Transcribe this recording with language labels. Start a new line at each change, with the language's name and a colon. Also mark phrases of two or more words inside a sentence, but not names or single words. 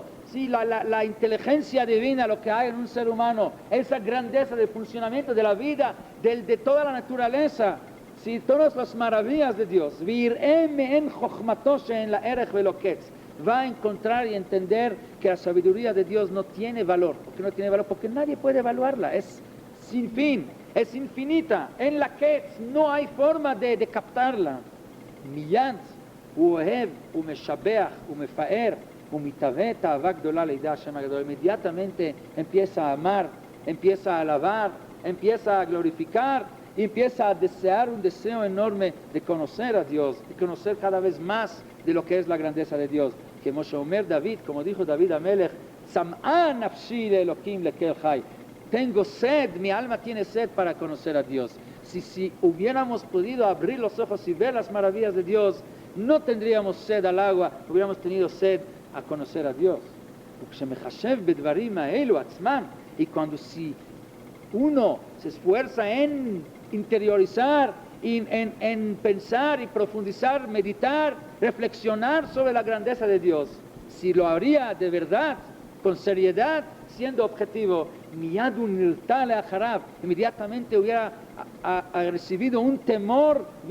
Spanish: Sí, la inteligencia divina, lo que hay en un ser humano, esa grandeza del funcionamiento de la vida, de toda la naturaleza, sí, todas las maravillas de Dios, va a encontrar y entender que la sabiduría de Dios no tiene valor. ¿Por qué no tiene valor? Porque nadie puede evaluarla, es sin fin, es infinita, en la que no hay forma de captarla.
Hebrew: מיד, אוהב, ומשבח, ומפאר,
Spanish: inmediatamente empieza a amar, empieza a alabar, empieza a glorificar, y empieza a desear un deseo enorme de conocer a Dios, de conocer cada vez más de lo que es la grandeza de Dios.
Hebrew: Que משה אומר דוד,
Spanish: como dijo
Hebrew: דוד המלך, צמאה נפשי לאלקים לאל חי.
Spanish: Tengo sed, mi alma tiene sed para conocer a Dios. Si hubiéramos podido abrir los ojos y ver las maravillas de Dios, no tendríamos sed al agua, hubiéramos tenido sed a conocer a Dios. Y cuando si uno se esfuerza en interiorizar, en pensar y profundizar, meditar, reflexionar sobre la grandeza de Dios, si lo haría de verdad, con seriedad, siendo objetivo, inmediatamente hubiera recibido un temor,